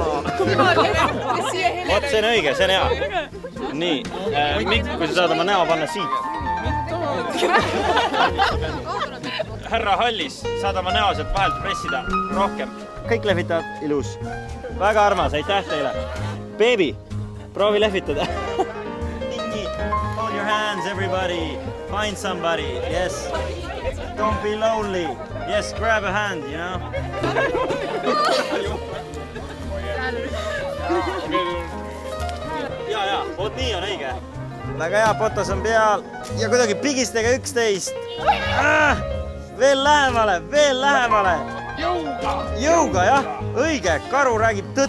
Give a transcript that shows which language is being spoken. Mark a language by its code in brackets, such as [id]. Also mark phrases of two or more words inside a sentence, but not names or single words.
[et] Vot, see on õige, see on hea. Nii, Mikk, kui sa saad oma näo panna siit. Härra Hallis, saad oma näo sealt vahelt pressida rohkem. Kõik lehvitavad, ilus. Väga armas, aitäh teile. Baby, proovi lehvitada. Nii, [en] hold your hands, everybody. Find somebody, yes. Don't be lonely. Yes, grab a hand, you know. [et] Ja, vot nii on õige. Väga hea, potos on peal. Ja kuidagi pigistage üksteist. Veel lähemale. Jõuga, jah. Õige, karu räägib tõtt.